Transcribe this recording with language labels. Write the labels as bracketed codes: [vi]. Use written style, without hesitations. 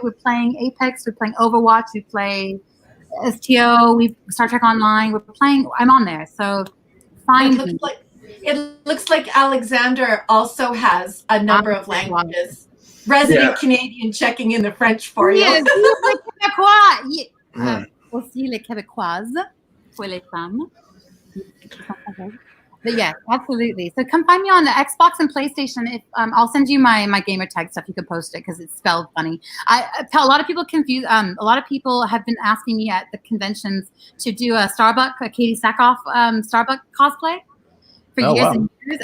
[en] We're playing Apex. We're playing Overwatch. We play STO, we Star Trek Online. We're playing. I'm on there, so find me. It looks like Alexander also has a number of languages. Resident Canadian checking in the French for you. [fr] Yes, le Québécois. Aussi les Québécoises pour les femmes. [en] But yeah, absolutely. So come find me on the Xbox and PlayStation. If I'll send you my gamer tag stuff. You can post it because it's spelled funny. A lot of people confuse. A lot of people have been asking me at the conventions to do a Katie Sackhoff Starbuck cosplay for years and years.